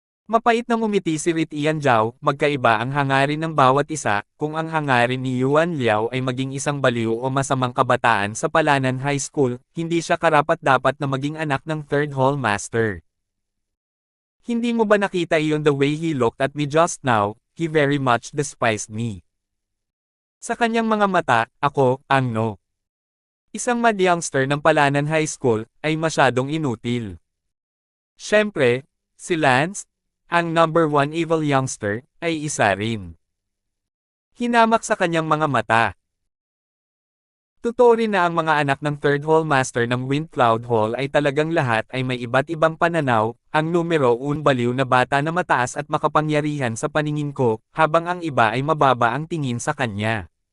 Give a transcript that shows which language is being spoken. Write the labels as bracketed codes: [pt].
[tl] Mapait na ngumiti si Rit Ian Zhao, magkaiba ang hangarin ng bawat isa, kung ang hangarin ni Yuan Liao ay maging isang baliw o masamang kabataan sa Palanan High School, hindi siya karapat-dapat na maging anak ng Third Hallmaster. Hindi mo ba nakita iyon [en] the way he looked at me just now, he very much despised me. [tl] Sa kanyang mga mata, ako, ang no. Isang mad youngster ng Palanan High School, ay masyadong inutil. Siyempre, si Lance, ang number one evil youngster, ay isa rin. Hinamak sa kanyang mga mata. Totoo rin na ang mga anak ng Third Hallmaster ng Wind Cloud Hall ay talagang lahat ay may iba't ibang pananaw, ang numero un baliw na bata na mataas at makapangyarihan sa paningin ko, habang ang iba ay mababa ang tingin sa kanya.